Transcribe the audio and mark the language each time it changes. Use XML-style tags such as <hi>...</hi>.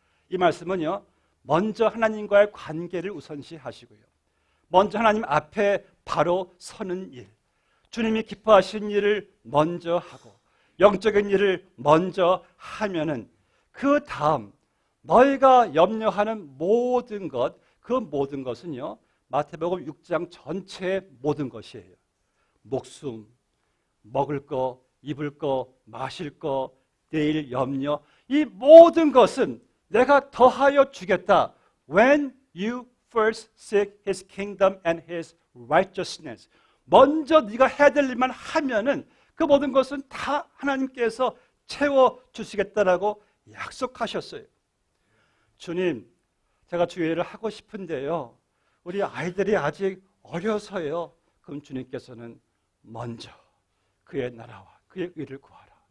<ko>이 말씀은요, 먼저 하나님과의 관계를 우선시하시고요, 먼저 하나님 앞에 바로 서는 일, 주님이 기뻐하신 일을 먼저 하고 영적인 일을 먼저 하면은 그 다음 너희가 염려하는 모든 것, 그 모든 것은요, 마태복음 6장 전체의 모든 것이에요. 목숨, 먹을 거, 입을 거, 마실 거, 내일 염려, 이 모든 것은 내가 더하여 주겠다.</ko> <en>When you first seek His kingdom and His righteousness.</en> <ko>먼저 네가 해야 될 일만 하면은 그 모든 것은 다 하나님께서 채워주시겠다라고 약속하셨어요. 주님, 제가 주의를 하고 싶은데요, 우리 아이들이 아직 어려서요. 그럼 주님께서는 먼저 그의 나라와 그의 의를 구하라.</ko>